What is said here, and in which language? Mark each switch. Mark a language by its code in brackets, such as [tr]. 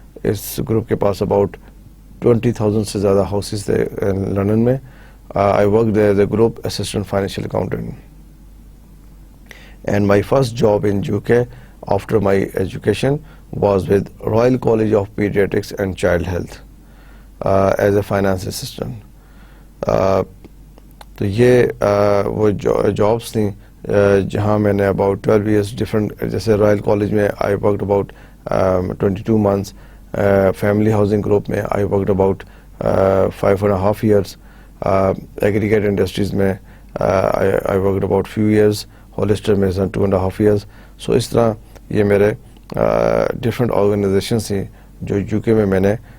[ur] اس group کے پاس about 20,000 سے زیادہ ہاؤسز تھے لندن میں. [en] I worked there as a group assistant financial accountant. And my first job in UK after my education was with Royal College of Pediatrics and Child Health as a finance assistant. [ur] تو یہ وہ jobs تھیں جہاں میں نے about 12 years different, جیسے Royal college میں I worked about 22 months، family housing group میں I worked about 5.5 years، aggregate industries میں I worked about few years, ہولسٹر میں 2.5 years۔ سو اس طرح یہ میرے ڈفرینٹ آرگنائزیشنس تھیں جو یو کے میں نے